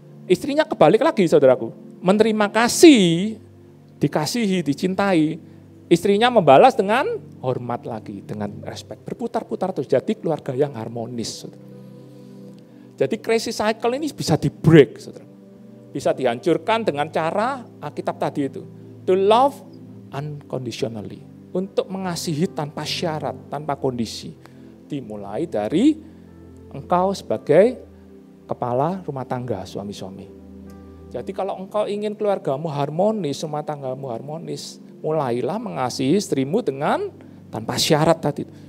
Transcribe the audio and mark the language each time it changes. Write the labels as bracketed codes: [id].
[id] Istrinya kebalik lagi, saudaraku. Menerima kasih, dikasihi, dicintai, istrinya membalas dengan hormat lagi, dengan respect. Berputar-putar terus, jadi keluarga yang harmonis, saudara. Jadi [en] crazy cycle [id] ini bisa di-break, saudara. Bisa dihancurkan dengan cara Alkitab tadi itu. [en] To love unconditionally. [id] Untuk mengasihi tanpa syarat, tanpa kondisi. Dimulai dari engkau sebagai kepala rumah tangga, suami-suami. Jadi kalau engkau ingin keluargamu harmonis, rumah tanggamu harmonis, mulailah mengasihi istrimu dengan tanpa syarat tadi.